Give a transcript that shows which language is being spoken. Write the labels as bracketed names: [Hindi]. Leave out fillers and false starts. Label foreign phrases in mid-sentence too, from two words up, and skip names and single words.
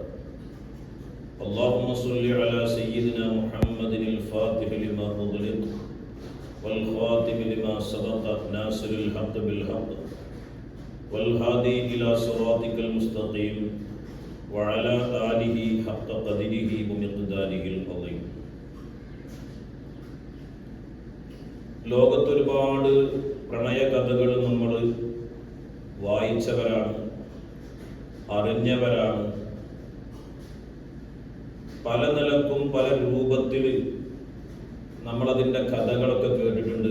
[Arabic] اللهم صل على سيدنا محمد الفاتح لما أغلق والخاتم لما سبق ناصر الحق بالحق والهادي إلى صراطك المستقيم وعلى آله حق قدره ومقداره العظيم. [Malayalam] ലോകത്തൊരുപാട് പ്രണയകഥകൾ നമ്മൾ വായിച്ചവരാണ്, അറിഞ്ഞവരാണ്. പല നിലക്കും പല രൂപത്തിൽ നമ്മളതിൻ്റെ കഥകളൊക്കെ കേട്ടിട്ടുണ്ട്.